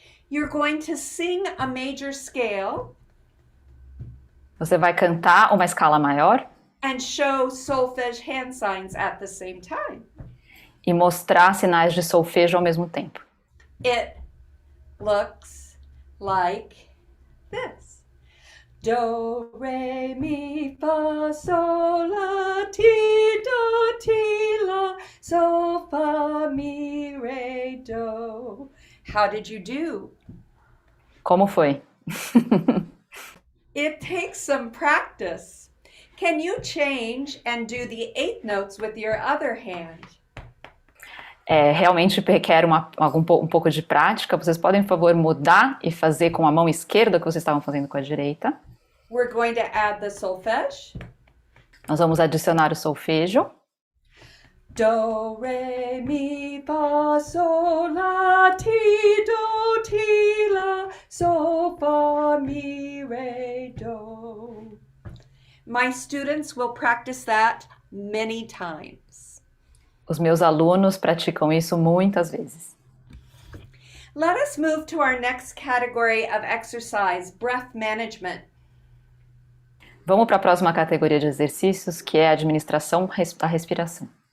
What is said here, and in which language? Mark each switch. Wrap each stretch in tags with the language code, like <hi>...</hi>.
<en>you're going to sing a major scale</en> <pt>você vai cantar uma escala maior</pt> <en>and show solfege hand signs at the same time.</en> <pt>E mostrar sinais de solfejo ao mesmo tempo.</pt> <en>It looks like this. Do, re, mi, fa, sol, la, ti, do, ti, la, sol, fa, mi, re, do. How did you do?</en> <pt>Como foi?</pt> <en>It takes some practice. Can you change and do the 8 notes with your other hand?</en> <pt>Realmente requer um pouco de prática. Vocês podem, por favor, mudar e fazer com a mão esquerda o que vocês estavam fazendo com a direita.</pt> <en>We're going to add the solfege.</en> <pt>Nós vamos adicionar o solfejo. Do, re, mi, fa, sol, la, ti, do, ti, la, sol, fa, mi, re, do.</pt> <en>My students will practice that many times.</en> <pt>Os meus alunos praticam isso muitas vezes.</pt> <en>Let us move to our next category of exercise, breath management.</en> <pt>Vamos para a próxima categoria de exercícios, que é a administração da respiração.</pt>